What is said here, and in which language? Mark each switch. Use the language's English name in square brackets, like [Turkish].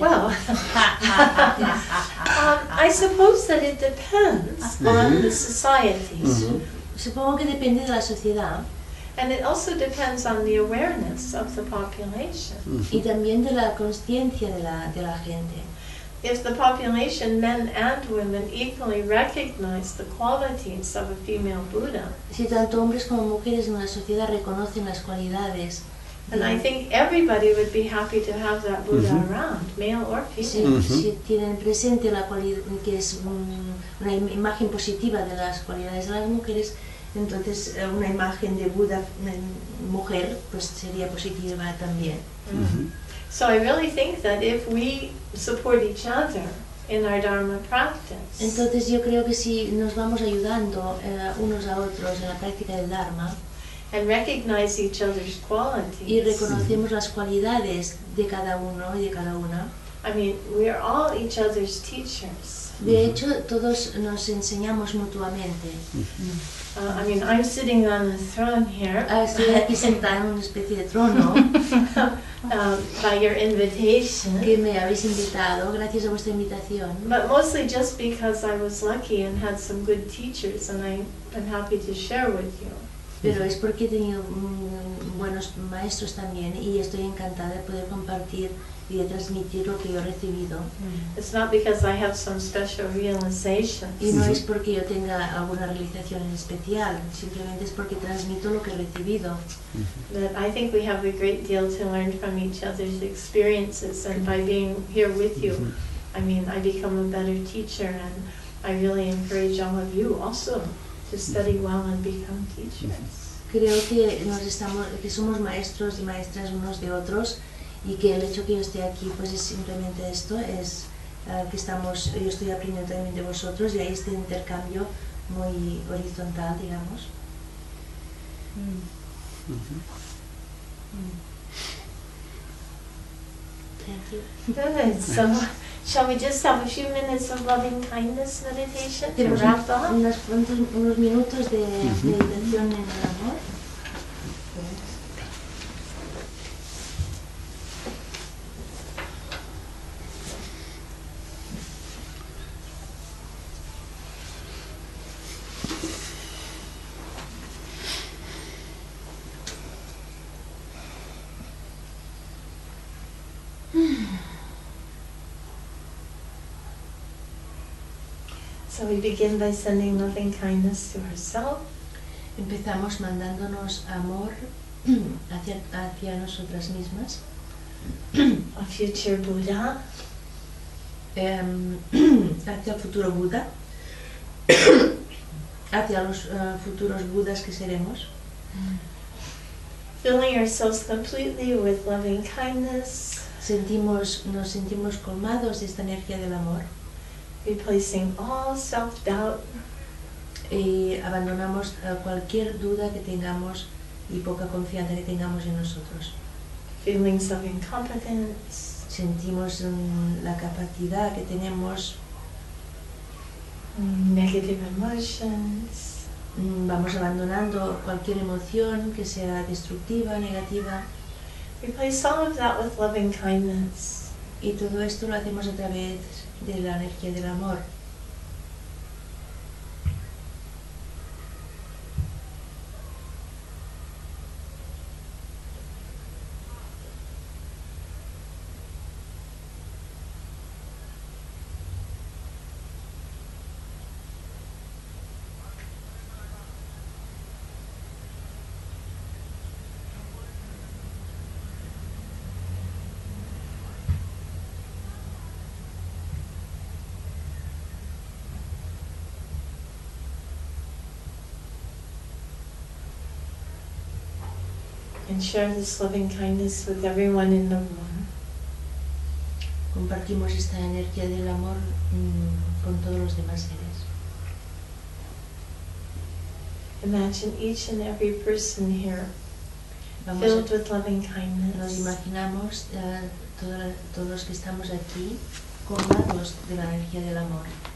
[English] Well, I suppose that it depends on the societies. [Spanish] Supongo que depende de la sociedad [English] And it also depends on the awareness of the population. [Spanish] y también de la conciencia de la gente. [English] If the population, men and women, equally recognize the qualities of a female Buddha, [Spanish] Si tanto hombres como mujeres en una sociedad reconocen las cualidades, [English] and I think everybody would be happy to have that Buddha around, male or female. [Spanish] si tienen presente la cualidad que es una imagen positiva de las cualidades de las mujeres, entonces una imagen de Buda mujer pues sería positiva también. [English] So I really think that if we support each other in our Dharma practice, [Spanish] Entonces yo creo que si nos vamos ayudando unos a otros en la práctica del Dharma [English] and recognize each other's [Spanish] y [English] qualities, [Spanish] reconocemos las cualidades de cada uno y de cada una, [English] I mean, we are all each other's teachers. [Spanish] De hecho, todos nos enseñamos mutuamente. [English] I mean, I'm sitting on the throne here [Spanish] Estoy aquí sentada en una especie de trono [English] by your invitation, [Spanish] que me habéis invitado, gracias a vuestra invitación. [English] but mostly just because I was lucky and had some good teachers, and I'm happy to share with you. [Spanish] Pero es porque he tenido buenos maestros también y estoy encantada de poder compartir y de transmitir lo que yo he recibido. [English] It's not because I have some special realizations. [Spanish] Y no es porque yo tenga alguna realización en especial, simplemente es porque transmito lo que he recibido. [English] That I think we have a great deal to learn from each other's experiences, and by being here with you, I mean, I become a better teacher, and I really encourage all of you also to study well and become teachers. [Spanish] Creo que somos maestros y maestras unos de otros y que el hecho que yo esté aquí pues es simplemente esto, es que yo estoy aprendiendo también de vosotros y hay este intercambio muy horizontal, digamos. [English] Thank you. Good. So, shall we just have a few minutes of loving kindness meditation to [Spanish] Tenemos [English] wrap up? [Spanish] unos minutos de meditación en el amor. [English] So we begin by sending loving kindness to ourselves, [Spanish] Empezamos mandándonos amor hacia nosotras mismas, [English] a future Buddha, [Spanish] hacia el futuro Buda, hacia los futuros Budas que seremos, [English] filling ourselves completely with loving kindness, [Spanish] nos sentimos colmados de esta energía del amor [English] replacing all self-doubt, [Spanish] y abandonamos cualquier duda que tengamos y poca confianza que tengamos en nosotros. [English] feelings of incompetence, [Spanish] Sentimos la capacidad que tenemos, [English] negative emotions, [Spanish] vamos abandonando cualquier emoción que sea destructiva, negativa, [English] replace all of that with loving kindness. [Spanish] y todo esto lo hacemos a través de la energía del amor. [English] And share this loving kindness with everyone in the room. [Spanish] Compartimos esta energía del amor con todos los demás seres. [English] Imagine each and every person here filled with loving [Spanish] Nos [English] kindness. [Spanish] imaginamos todos los que estamos aquí colmados de la energía del amor.